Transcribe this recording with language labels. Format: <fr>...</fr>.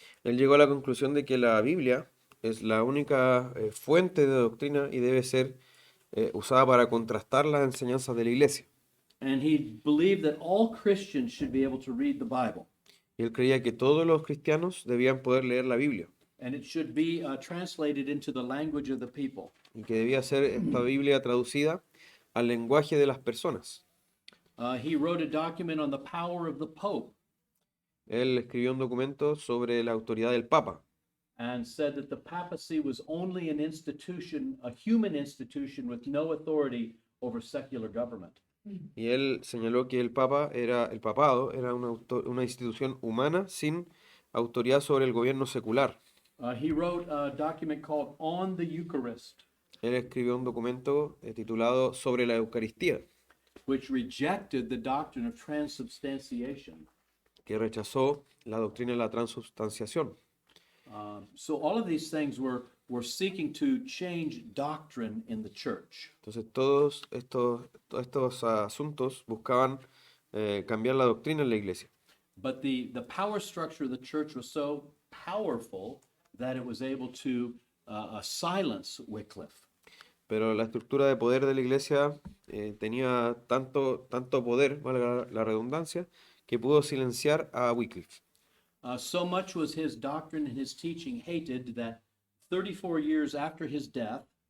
<es>Él llegó a la conclusión de que la Biblia es la única fuente de doctrina y debe ser usada para contrastar las enseñanzas de la iglesia.</es> <en>And he believed that all Christians should be able to read the Bible.</en> <es>Y él creía que todos los cristianos debían poder leer la Biblia</es> <en>And it should be translated into the language of the people.</en> <es>y que debía ser esta Biblia traducida al lenguaje de las personas.</es> <en>He wrote a document on the power of the Pope</en> <es>Él escribió un documento sobre la autoridad del Papa</es> <en>and said that the papacy was only an institution, a human institution with no authority over secular government.</en> <es>y él señaló que el papado era una institución humana sin autoridad sobre el gobierno secular.</es> <en>He wrote a document called On the Eucharist,</en> <es>Él escribió un documento titulado Sobre la Eucaristía,</es> <en>which rejected the doctrine of transubstantiation.</en> <es>que rechazó la doctrina de la transubstanciación.</es> <en>So all of these things were seeking to change doctrine in the church.</en> <es>Entonces todos estos asuntos buscaban cambiar la doctrina en la iglesia.</es> <en>But the power structure of the church was so powerful that it was able to silence Wycliffe.</en> <es>Pero la estructura de poder de la iglesia tenía tanto poder, valga la redundancia, que pudo silenciar a Wycliffe.</es> <en>So much was his doctrine and his teaching hated that 34 years after his death,</en>